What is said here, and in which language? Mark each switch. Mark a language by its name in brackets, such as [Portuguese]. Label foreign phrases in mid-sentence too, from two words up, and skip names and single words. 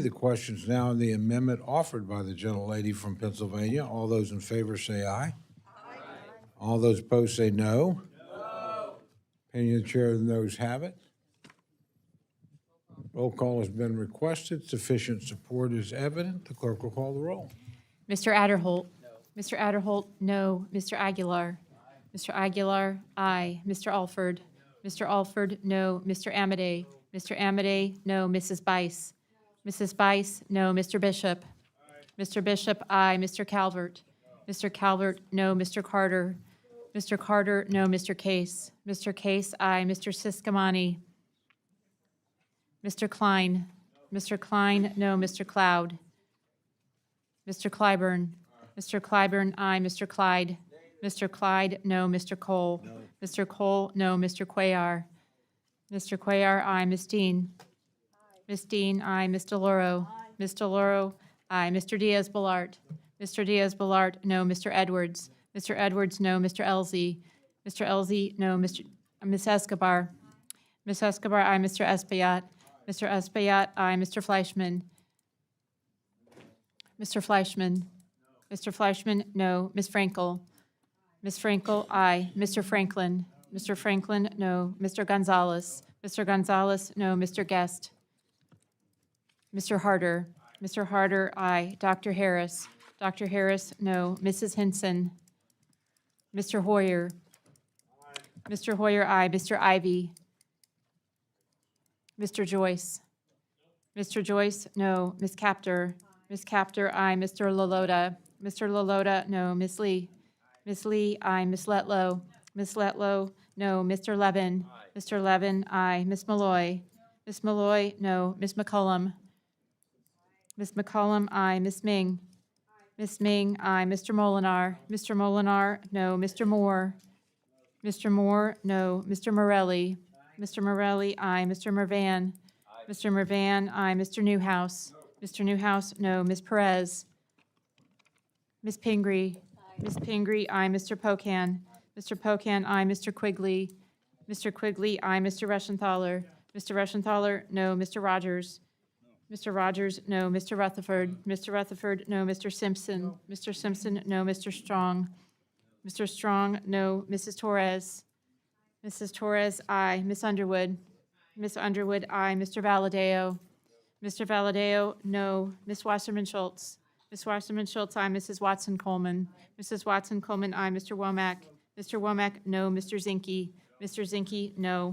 [English] The question is now on the amendment offered by the gentlelady from Pennsylvania. All those in favor say aye. Aye. All those opposed say no. No. Opinion of the chair, the noes have it. Roll call has been requested. Sufficient support is evident. The clerk will call the roll. Mr. Adderholt? No. Mr. Adderholt, no. Mr. Aguilar? Aye. Mr. Aguilar, aye. Mr. Alford? Mr. Alford, no. Mr. Amedee? Mr. Amedee, no. Mrs. Bice? Mrs. Bice, no. Mr. Bishop? Aye. Mr. Bishop, aye. Mr. Calvert? No. Mr. Calvert, no. Mr. Carter? Mr. Carter, no. Mr. Case? Mr. Case, aye. Mr. Siscomani? Mr. Klein? No. Mr. Klein, no. Mr. Cloud? Mr. Clyburn? Aye. Mr. Clyburn, aye. Mr. Clyde? No. Mr. Clyde, no. Mr. Cole? No. Mr. Cole, no. Mr. Cuellar? Mr. Cuellar, aye. Ms. Dean? Aye. Ms. Dean, aye. Ms. DeLauro? Aye. Ms. DeLauro, aye. Mr. Diaz-Balart? Mr. Diaz-Balart, no. Mr. Edwards? Mr. Edwards, no. Mr. Elzey? Mr. Elzey, no. Ms. Escobar? Ms. Escobar, aye. Mr. Espaillat? Mr. Espaillat, aye. Mr. Fleischman? Mr. Fleischman? No. Mr. Fleischman, no. Ms. Frankel? Ms. Frankel, aye. Mr. Franklin? Mr. Franklin, no. Mr. Gonzalez? Mr. Gonzalez, no. Mr. Guest? Mr. Harder? Mr. Harder, aye. Dr. Harris? Dr. Harris, no. Mrs. Hinson? Mr. Hoyer? Aye. Mr. Hoyer, aye. Mr. Ivy? Mr. Joyce? Mr. Joyce, no. Ms. Kaptur? Ms. Kaptur, aye. Mr. Lalota? Mr. Lalota, no. Ms. Lee? Ms. Lee, aye. Ms. Letlow? Ms. Letlow, no. Mr. Levin? Aye. Mr. Levin, aye. Ms. Malloy? Ms. Malloy, no. Ms. McCollum? Ms. McCollum, aye. Ms. Ming? Ms. Ming, aye. Mr. Molinar? Mr. Molinar, no. Mr. Moore? Mr. Moore, no. Mr. Morelle? Mr. Morelle, aye. Mr. Mervan? Mr. Mervan, aye. Mr. Newhouse? Mr. Newhouse, no. Ms. Perez? Ms. Pingree? Ms. Pingree, aye. Mr. Pocan? Mr. Pocan, aye. Mr. Quigley? Mr. Quigley, aye. Mr. Reschenthaler? Mr. Reschenthaler, no. Mr. Rogers? Mr. Rogers, no. Mr. Rutherford? Mr. Rutherford, no. Mr. Simpson? Mr. Simpson, no. Mr. Strong? Mr. Strong, no. Mrs. Torres? Mrs. Torres, aye. Ms. Underwood? Ms. Underwood, aye. Mr. Valadeo? Mr. Valadeo, no. Ms. Wasserman Schultz? Ms. Wasserman Schultz, aye. Mrs. Watson Coleman? Mrs. Watson Coleman, aye. Mr. Womack? Mr. Womack, no. Mr. Zinke? Mr. Zinke, no.